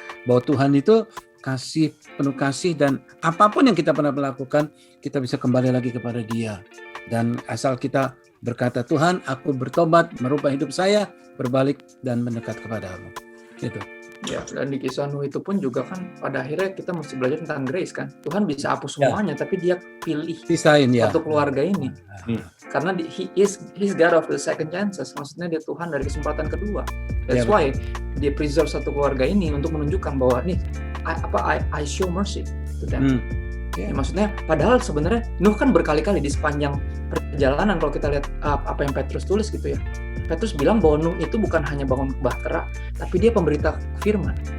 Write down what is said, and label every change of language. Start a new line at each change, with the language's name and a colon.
Indonesian: Bahwa Tuhan itu kasih, penuh kasih, dan apapun yang kita pernah melakukan, kita bisa kembali lagi kepada Dia. Dan asal kita berkata, Tuhan, aku bertobat, merubah hidup saya, berbalik dan mendekat kepadamu. Gitu. Ya, dan di kisah Nuh itu pun juga kan pada akhirnya kita mesti belajar tentang grace kan. Tuhan bisa hapus semuanya, tapi Dia pilih Pisahin ya. satu keluarga ini. Karena
English: He's God of the second chances.
Indonesian: Maksudnya Dia Tuhan dari kesempatan kedua.
English: That's why
Indonesian: Dia preserve satu keluarga ini untuk menunjukkan bahwa nih
English: I show mercy to them.
Indonesian: Ya, maksudnya padahal sebenarnya Nuh kan berkali-kali di sepanjang perjalanan kalau kita lihat apa yang Petrus tulis gitu ya. Petrus bilang bahwa Nuh itu bukan hanya bangun bahtera, tapi dia pemberita firman.